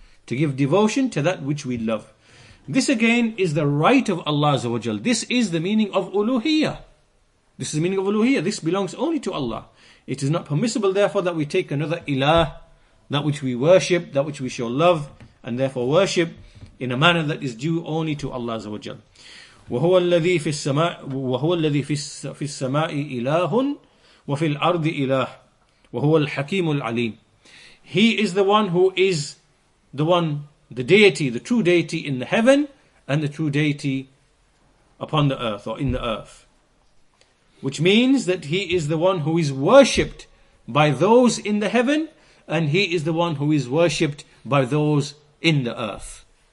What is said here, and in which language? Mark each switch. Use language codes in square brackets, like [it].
[en] To give devotion to that which we love. This again is the right of Allah Azza wa Jal. This is the meaning of uluhiyyah. This is the meaning of uluhiyyah. This belongs only to Allah. It is not permissible therefore that we take another ilah, that which we worship, that which we show love, and therefore worship in a manner that is due only to Allah Azza wa Jal. [ar] وهو الذي في السماء إله وفي الأرض إله وهو الحكيم العليم. [en] He is the one who is the deity, the true deity in the heaven and the true deity upon the earth or in the earth. Which means that He is the one who is worshipped by those in the heaven and He is the one who is worshipped by those in the earth.